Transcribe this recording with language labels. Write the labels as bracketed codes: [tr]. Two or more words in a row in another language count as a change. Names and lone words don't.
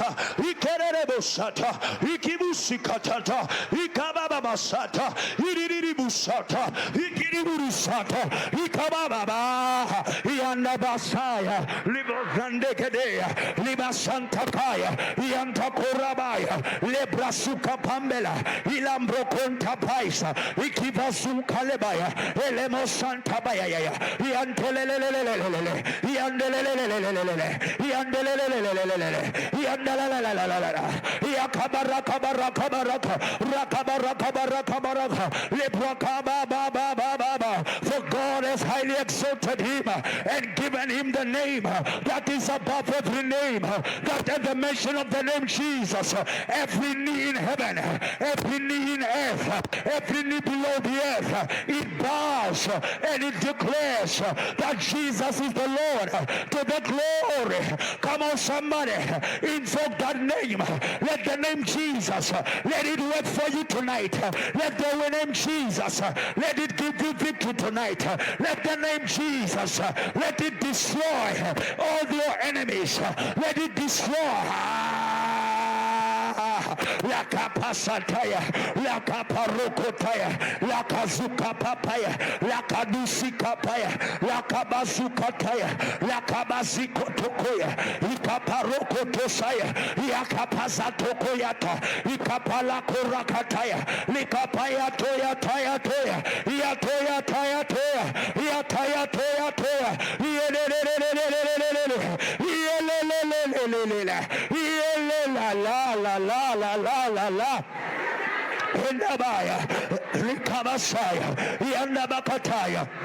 [en] Ikerebosata, Ikibusikatata, Ikababasata, Iriribusata, Ikiriburusata, Ikababa, Iandabasaya, Libozandekadea, Libasantakaya, Iantakorabaya, Lebrasuka Pambela, Ilambro Conta Paisa, Ikivasu Kalebaya, Elemo Santa Baya, Yantelele, Yandelele, Yandelele, Yakabaraka, Rakabaraka, Lebrakaba, for God has highly exalted him and given him the name that is above every name, that at the mention of the name Jesus, every knee in heaven, every knee in earth, every knee below the earth, it bows and it declares that Jesus is the Lord to the glory. Come on, somebody, invoke that name. Let the name Jesus, let it work for you tonight. Let the name Jesus, let it give you victory tonight. Let the name Jesus, let it destroy all your enemies. Let it destroy. La kapasataya, la kaparokotaya, la kazuka papaya, la kadusi kapaya, la kabazukataya, la kabazikotokoya, ikaparokotosaya, yakapazatokoyata, ikapalakorakataya, likapaya toya toya toya, yatoya toya toya, yataya toya toya, la Indabaya, Rikabasaya, Yandabakataya.